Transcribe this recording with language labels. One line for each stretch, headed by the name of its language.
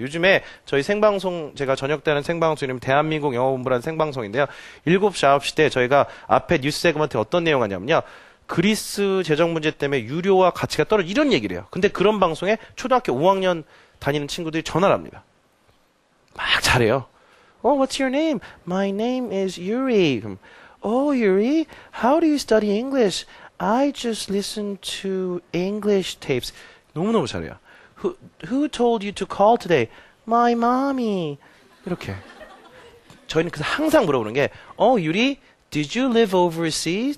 Korean: 요즘에 저희 생방송, 제가 저녁 때 하는 생방송이면 대한민국 영어본부라는 생방송인데요. 7시, 9시 때 저희가 앞에 뉴스 세그먼트에 어떤 내용 하냐면요. 그리스 재정 문제 때문에 유료와 가치가 떨어져 이런 얘기를 해요. 근데 그런 방송에 초등학교 5학년 다니는 친구들이 전화를 합니다. 막 잘해요.
English: Oh, what's your name? My name is Yuri. Oh, Yuri, how do you study English? I just listened to English tapes.
Korean: 너무너무 잘해요.
English: Who told you to call today? My mommy.
Korean: 이렇게. 저희는 그래서 항상 물어보는 게, 유리,
English: did you live overseas?